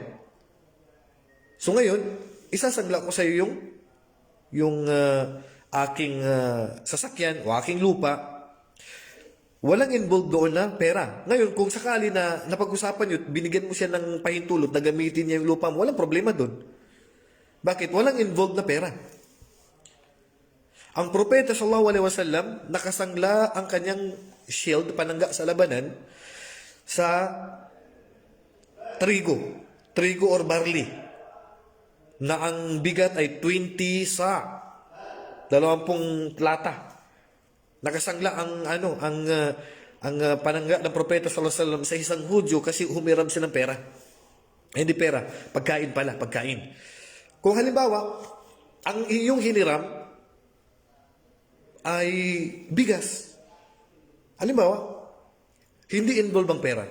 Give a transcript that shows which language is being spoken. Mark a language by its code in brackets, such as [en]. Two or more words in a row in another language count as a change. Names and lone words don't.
[tl] So ngayon, isasangla ko sa iyo yung aking sasakyan o aking lupa. Walang involved doon na pera. Ngayon, kung sakali na napag-usapan yun, binigyan mo siya ng pahintulot na gamitin niya yung lupa mo, walang problema doon. Bakit? Walang involved na pera. Ang propeta [ar] صلى الله عليه وسلم, [tl] nakasangla ang kanyang shield, panangga sa labanan, sa trigo or barley, na ang bigat ay 20 sa 20 lata. Nakasangla ang panangga ng propeta [ar] صلى الله عليه وسلم [tl] sa isang Hudyo kasi humiram siya ng pera. Hindi pera, pagkain pala, pagkain. Kung halimbawa, ang iyong hiniram ay bigas. Halimbawa, hindi involved ang pera.